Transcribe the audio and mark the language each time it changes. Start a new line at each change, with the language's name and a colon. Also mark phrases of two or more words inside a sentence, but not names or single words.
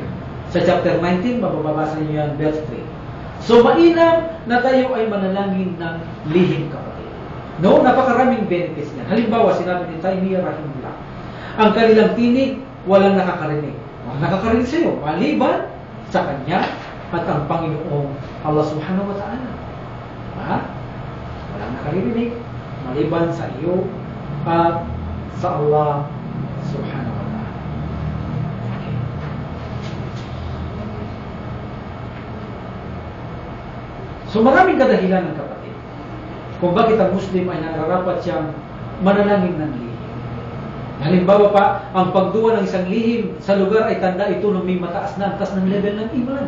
Filipino: Sa chapter 19, mababasa niyo yan, verse 3. So, mainam na tayo ay manalangin ng lihim, kapatid. No, napakaraming benefits niya. Halimbawa, sinabi ni Taymiyyah rahimahullah, ang kanilang tinig, walang nakakarinig. Walang nakakarinig sa iyo, maliban sa Kanya at ang Panginoong Allah
Arabic: سبحانه وتعالى.
Filipino: Walang nakarinig, maliban sa iyo at sa Allah
Arabic: سبحانه وتعالى.
Filipino: Okay. So maraming kadahilan ng kapatid kung bakit ang Muslim ay nararapat siyang manalangin ng lihim. Halimbawa pa, ang pagduwa ng isang lihim sa lugar ay tanda ito ng may mataas na antas ng level ng iman.